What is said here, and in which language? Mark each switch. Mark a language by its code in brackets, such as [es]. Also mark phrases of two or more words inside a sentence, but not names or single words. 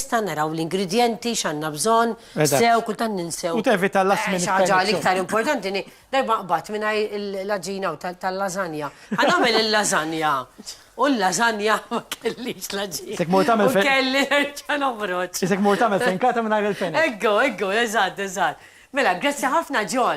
[mt] lista, naraw l-ingredienti, x'għandna bżonn, sew, kultant ninsew. U tevita l- [en] last minute [mt] ħaġa l-iktar importanti darba qbad mingħajr l-aġina tal-lasagna. Ħanagħmel il-lasagna. U l-lasagna ma kellix l-aġina. Isek mur tagħmel fejn. U kelli nerġa' noħroġ. Isek mur tagħmel fenkata mingħajr il-fenek. Eggo, eżatt. Mela, grazzi ħafna John.